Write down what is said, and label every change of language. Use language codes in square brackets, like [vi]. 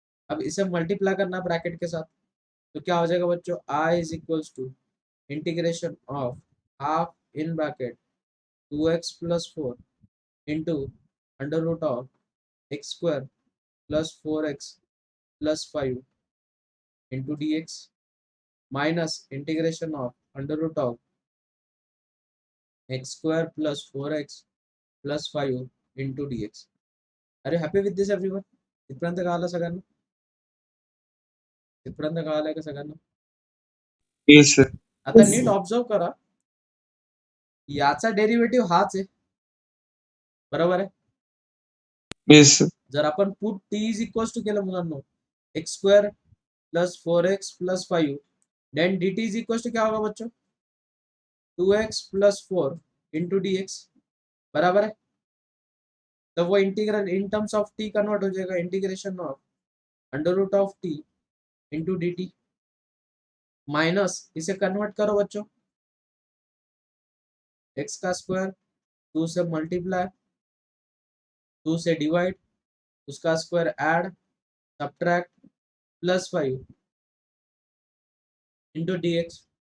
[hi] अब इसे मल्टीप्लाई करना ब्रैकेट के साथ, तो क्या हो जाएगा बच्चों, I is equals to integration of half in bracket 2x plus 4 into under root of x square plus 4x plus 5 into D x minus integration of under root of x square plus 4x plus 5 into D x. [mr] अरे [en] happy with this everyone, [mr] इथपर्यंत कळालं सगळ्यांना, इथपर्यंत कळालंय का सगळ्यांना, [en] Yes, sir. [mr] आता नीट observe करा, याचा डेरिव्हेटिव्ह हाच आहे, बरोबर आहे, [en] Yes, sir. [mr] जर आपण put T is equals to केलं मुलांना, x square plus 4x plus 5, then D T is equals to [hi] क्या होगा बच्चों, [mr] 2x plus 4 into D x, [hi] बराबर है, तो वो integral in terms of T convert हो जाएगा, integration of under root of T into D T, minus इसे कन्वर्ट करो बच्चों, एक्स का स्क्वायर 2 से मल्टीप्लाई, 2 से डिवाइड, उसका square add, subtract, plus 5 into D x.